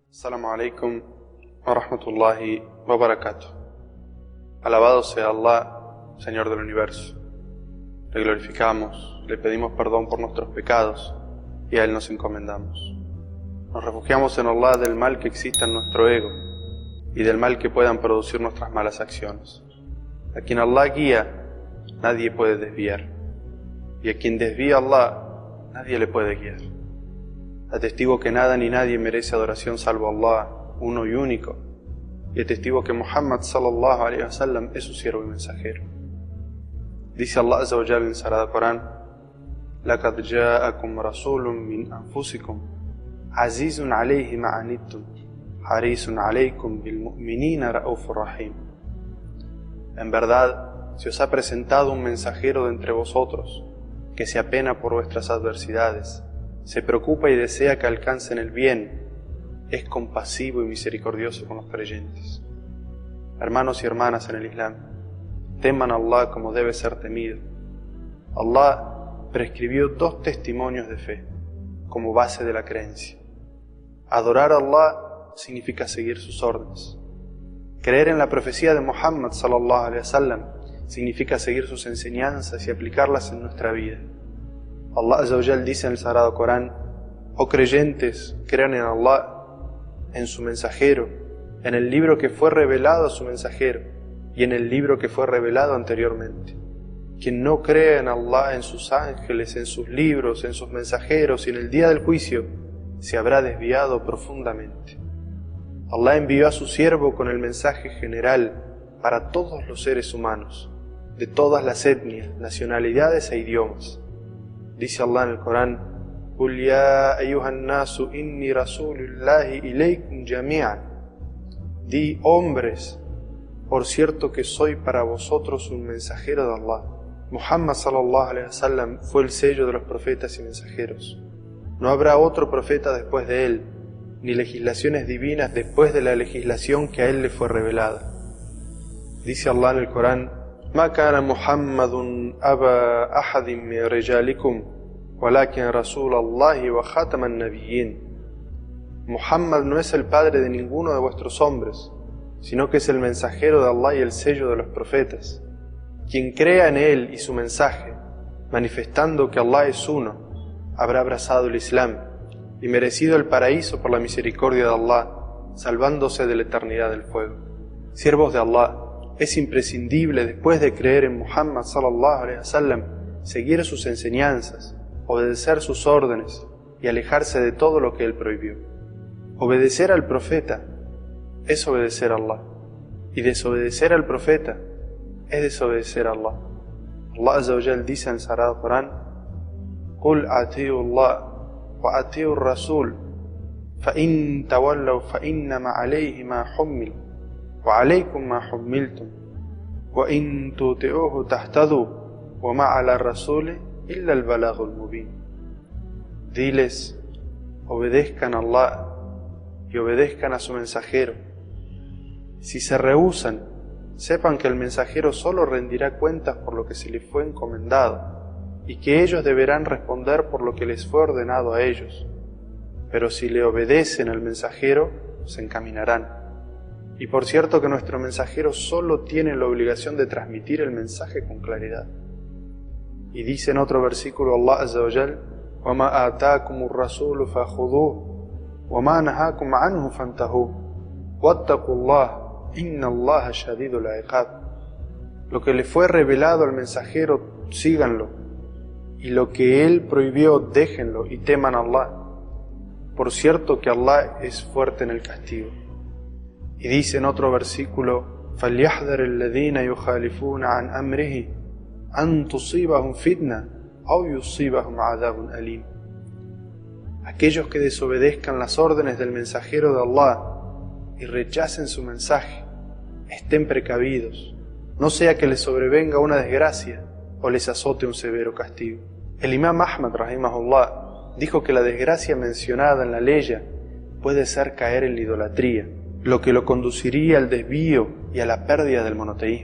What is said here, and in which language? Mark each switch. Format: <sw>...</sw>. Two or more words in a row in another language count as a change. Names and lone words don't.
<ar>السلام عليكم ورحمة الله وبركاته.</ar> <es>Alabado sea Allah, Señor del universo. Le glorificamos, le pedimos perdón por nuestros pecados y a Él nos encomendamos. Nos refugiamos en Allah del mal que exista en nuestro ego y del mal que puedan producir nuestras malas acciones. A quien Allah guía, nadie puede desviar, y a quien desvía Allah, nadie le puede guiar. Atestigo que nada ni nadie merece adoración salvo Allah, uno y único, y atestigo que Muhammad</es> <ar>صلى الله عليه وسلم</ar> <es>es su siervo y mensajero. Dice Allah</es> <ar>عز وجل</ar> <es>en el Sagrado Corán:</es> <ar>لَقَدْ جَاءَكُمْ رَسُولٌ مِّنْ أَنفُسِكُمْ عَزِيزٌ عَلَيْهِ مَا عَنِتُّمْ حَرِيصٌ عَلَيْكُمْ بِالْمُؤْمِنِينَ رَءُوفٌ رَحِيمٌ.</ar> <es>En verdad, se os ha presentado un mensajero de entre vosotros, que se apena por vuestras adversidades, se preocupa y desea que alcancen el bien, es compasivo y misericordioso con los creyentes. Hermanos y hermanas en el Islam, teman a Allah como debe ser temido. Allah prescribió 2 testimonios de fe como base de la creencia. Adorar a Allah significa seguir sus órdenes. Creer en la profecía de Muhammad</es> <ar>صلى الله عليه وسلم</ar> <es>significa seguir sus enseñanzas y aplicarlas en nuestra vida. Allah</es> <ar>عز وجل</ar> <es>dice en el Sagrado Corán: oh creyentes, crean en Allah, en su mensajero, en el libro que fue revelado a su mensajero y en el libro que fue revelado anteriormente. Quien no cree en Allah, en sus ángeles, en sus libros, en sus mensajeros y en el día del juicio, se habrá desviado profundamente. Allah envió a su siervo con el mensaje general para todos los seres humanos, de todas las etnias, nacionalidades e idiomas. Dice Allah en el Corán:</es> <ar>قُلْ يَا أَيُّهَا النَّاسُ إِنِّي رَسُولُ اللَّهِ إِلَيْكُمْ جَمِيعًا.</ar> <es>Di, hombres, por cierto que soy para vosotros un mensajero de Allah. Muhammad</es> <ar>صلى الله عليه وسلم</ar> <es>fue el sello de los profetas y mensajeros. No habrá otro profeta después de él, ni legislaciones divinas después de la legislación que a él le fue revelada. Dice Allah en el Corán:</es> <ar>ما كان محمد أبا أحد من رجالكم ولكن رسول الله وخاتم النبيين.</ar> <es>Muhammad no es el padre de ninguno de vuestros hombres, sino que es el mensajero de Allah y el sello de los profetas. Quien crea en él y su mensaje, manifestando que Allah es uno, habrá abrazado el Islam y merecido el paraíso por la misericordia de Allah, salvándose de la eternidad del fuego. Siervos de Allah, es imprescindible, después de creer en Muhammad</es> <ar>صلى الله عليه وسلم,</ar> <es>seguir sus enseñanzas, obedecer sus órdenes y alejarse de todo lo que él prohibió. Obedecer al profeta es obedecer a Allah, y desobedecer al profeta es desobedecer a Allah. Allah</es> <ar>عز وجل</ar> <es>dice en el Sagrado Corán:</es> <ar>قُلْ أَطِيعُوا اللَّهَ وَأَطِيعُوا الرَّسُولَ فَإِن تَوَلَّوْا فَإِنَّمَا عَلَيْهِ مَا حُمِّلَ وَعَلَيْكُمْ مَا حُمِّلْتُمْ وَإِن تُطِيعُوهُ تَهْتَدُوا وَمَا عَلَى الرَّسُولِ إِلَّا الْبَلَاغُ الْمُبِينُ.</ar> <es>Diles, obedezcan a Allah y obedezcan a su mensajero. Si se rehúsan, sepan que el mensajero solo rendirá cuentas por lo que se les fue encomendado y que ellos deberán responder por lo que les fue ordenado a ellos. Pero si le obedecen al mensajero, se encaminarán. Y por cierto que nuestro mensajero solo tiene la obligación de transmitir el mensaje con claridad. Y dice en otro versículo</es> <ar>الله عز وجل: وَمَا آتَاكُمُ الرَّسُولُ فَخُذُوهُ وَمَا نَهَاكُمْ عَنْهُ فَانْتَهُوا وَاتَّقُوا اللَّهَ إِنَّ اللَّهَ شَدِيدُ الْعِقَابِ.</ar> <es>Lo que le fue revelado al mensajero, síganlo, y lo que él prohibió, déjenlo y teman a Allah. Por cierto que Allah es fuerte en el castigo. Y dice en otro versículo:</es> <ar>فَلْيَحْذَرِ الَّذِينَ يُخَالِفُونَ عَنْ أَمْرِهِ أَن تُصِيبَهُمْ فِتْنَةٌ أَوْ يُصِيبَهُمْ عَذَابٌ أَلِيمٌ.</ar> <es>Aquellos que desobedezcan las órdenes del mensajero de Allah y rechacen su mensaje, estén precavidos, no sea que les sobrevenga una desgracia o les azote un severo castigo. El Imam Ahmad rahimahullah dijo que la desgracia mencionada en la ley puede ser caer en la idolatría, lo que lo conduciría al desvío y a la pérdida del monoteísmo.</es>